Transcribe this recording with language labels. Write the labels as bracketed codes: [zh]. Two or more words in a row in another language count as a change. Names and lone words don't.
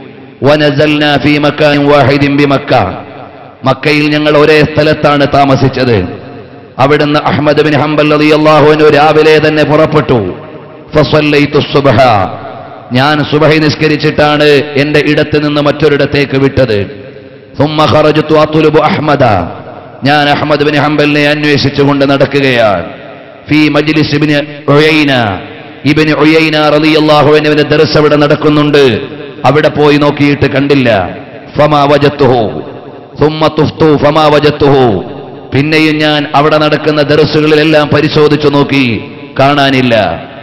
[ar] ونزلنا في مكان واحد بمكة, [ml] മക്കയിൽ ഞങ്ങൾ ഒരേ സ്ഥലത്താണ് താമസിച്ചത്. അവിടുന്ന് അഹ്മദ് ബിൻ ഹംബൽ [ar] رضي الله عنه [ml] രാവിലെ തന്നെ പുറപ്പെട്ടു. [ar] فصليت الصبح, [ml] ഞാൻ സുബ്ഹി നിസ്കരിച്ചിട്ടാണ് എന്റെ ഇടത്ത് നിന്ന് മറ്റൊരിടത്തേക്ക് വിട്ടത്. [ar] ثم خرجت اطلب احمد, [ml] ഞാൻ അഹ്മദ് ബിൻ ഹംബലിനെ അന്വേഷിച്ചുകൊണ്ട് നടക്കുകയാണ്. [ar] في مجلس ابن عيينة, [ml] ഇബ്നു ഉയൈന റളിയല്ലാഹു അൻഹുവിന്റെ ദർസ് അവിടെ നടക്കുന്നുണ്ട്. അവിടെ പോയി നോക്കിയിട്ട് കണ്ടില്ല. [ar] فما وجدته ثم طفت فما وجدته, [ml] പിന്നെയും ഞാൻ അവിടെ നടക്കുന്ന ദർസുകളിലെല്ലാം പരിശോധിച്ചു നോക്കി, കാണാനില്ല.